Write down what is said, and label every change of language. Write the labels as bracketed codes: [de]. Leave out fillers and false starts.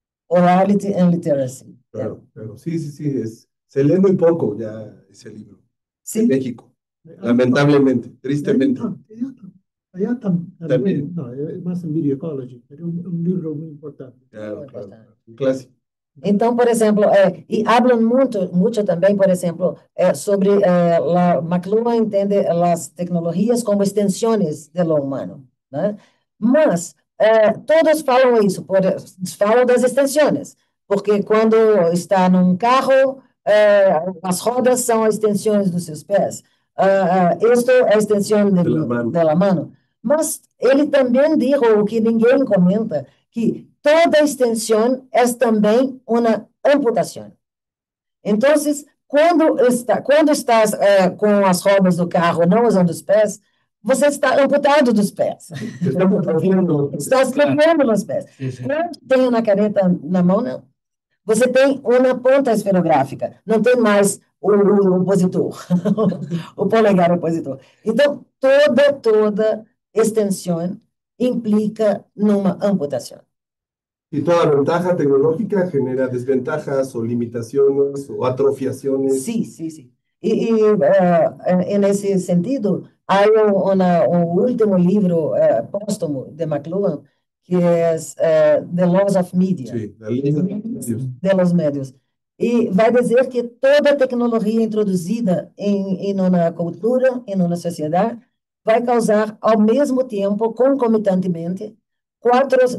[en] Orality and Literacy. [es] Claro, claro. Sí, sí, sí. Se lee muy poco ya ese libro. En Sí, México, lamentablemente, tristemente. Allá También. también, no, es más en Video Ecology, pero un libro muy importante. Claro, muy claro. importante. Un clásico. [pt] Então, por exemplo, e hablam muito também, por exemplo, sobre a McLuhan entende as tecnologias como extensões do humano, né? Mas todos falam isso, falam das extensões, porque quando está num carro, as rodas são extensões dos seus pés. Isto é a extensão da mão. Mas ele também disse o que ninguém comenta, que toda extensão é também uma amputação. Então, quando estás com as rodas do carro não usando os pés, você está amputado dos pés. Estás quebrando nos pés. [es] Sí, sí. [pt] Quando tem uma caneta na mão, não. Você tem uma ponta esferográfica, não tem mais o opositor, o polegar opositor. Então, toda extensão implica numa amputação. [es] Y toda ventaja tecnológica genera desventajas o limitaciones o atrofiaciones. Sí, sí, sí. En ese sentido, hay un último libro póstumo de McLuhan que es The Laws of Media, Sí, la ley de los medios. de los medios. [pt] E vai dizer que toda tecnologia introduzida em uma cultura, em uma sociedade, vai causar ao mesmo tempo, concomitantemente, quatro